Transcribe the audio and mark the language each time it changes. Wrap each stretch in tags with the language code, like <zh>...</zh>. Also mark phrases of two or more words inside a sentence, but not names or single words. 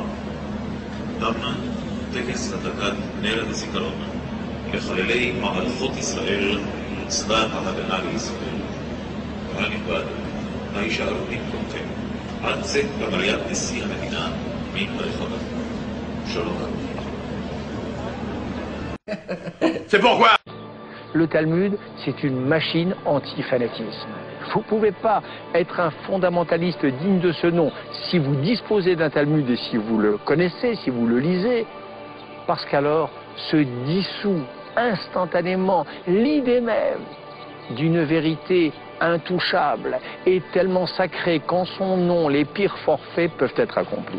<he>דפנה, טקס הדלקת נר הזיכרון לחללי מערכות ישראל, צבא ההגנה לישראל. קהל נכבד, הישארו במקומכם עד צאת קבלת נשיא המדינה מרחבה. שלום.</he> <fr>C'est pourquoi Le Talmud, c'est une machine anti-fanatisme. Vous ne pouvez pas être un fondamentaliste digne de ce nom si vous disposez d'un Talmud et si vous le connaissez, si vous le lisez, parce qu'alors se dissout instantanément l'idée même d'une vérité intouchable et tellement sacrée qu'en son nom, les pires forfaits peuvent être accomplis.</fr>